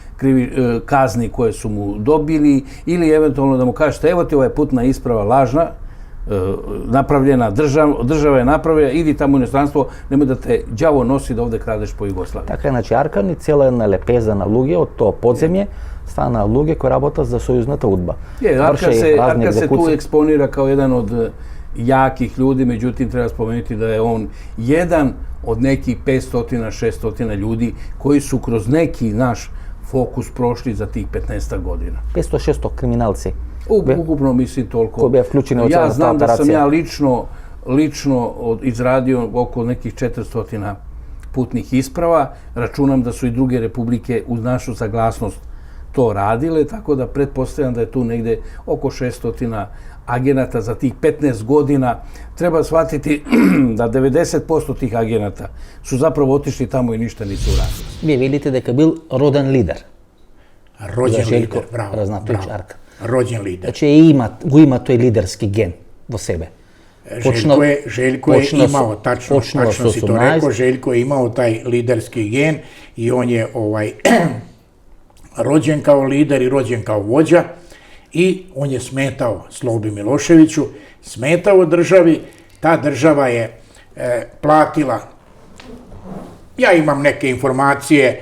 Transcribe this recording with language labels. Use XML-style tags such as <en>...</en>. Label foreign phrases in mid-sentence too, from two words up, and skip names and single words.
<sr>kazni koje su mu dobili, ili eventualno da mu kažete evo ti ovaj putna isprava lažna, napravljena, država je napravila, idi tamo u inostranstvo, nemoj da te đavo nosi da ovde kradeš po Jugoslaviji.</sr> <mk>Така, значи Аркан и цела една лепеза на луѓе од тоа подземје стана луѓе кои работат за сојузната УДБА.</mk> <sr>Arkan se tu eksponira kao jedan od jakih ljudi, međutim treba spomenuti da je on jedan od nekih 500-600 ljudi koji su kroz neki naš fokus prošli za tih 15 godina.</sr> <mk>500-600 kriminalci.</mk> <sr>Ukupno mislim toliko. Ja znam da sam ja lično izradio oko nekih 400 putnih isprava. Računam da su i druge republike uz našu saglasnost to radile, tako da pretpostavljam da je tu negde oko 600 agenata za tih 15 godina. Treba shvatiti da 90% tih agenata su zapravo otišli tamo i ništa nisu uradili.</sr> <mk>Вие велите дека бил роден лидер.</mk> <sr>Роđen lider, bravo. Rođen lider.</sr> <mk>Значи го има тој лидерски ген во себе.</mk> <sr>Željko je imao, tačno si to rekao, Željko je imao taj liderski gen i on je rođen kao lider i rođen kao vođa i on je smetao Slobi Miloševiću, smetao državi, ta država je platila, ja imam neke informacije</sr>